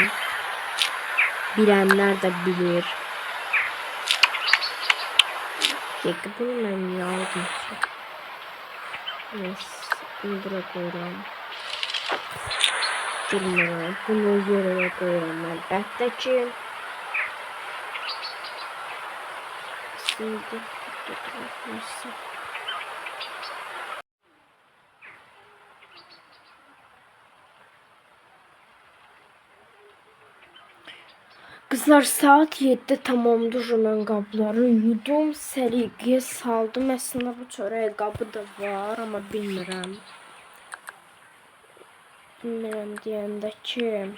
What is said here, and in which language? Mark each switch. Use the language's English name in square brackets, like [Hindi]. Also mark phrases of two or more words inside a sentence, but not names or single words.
[Azerbaijani] Bilənlər də bilir. Bunu mən niyə aldım ki? Neyse, bunu bura koyuram. Bilmirəm, bunu yerə koyuram əlbəttə ki. [Turkish] Şimdi nasıl? Kızlar saat 7'de tamamdır. [Azerbaijani] Mən qabları yudum, səliqəyə saldım. Əslində bu çörək qabı da var, amma bilmirəm. Bilmirəm deyəndə ki,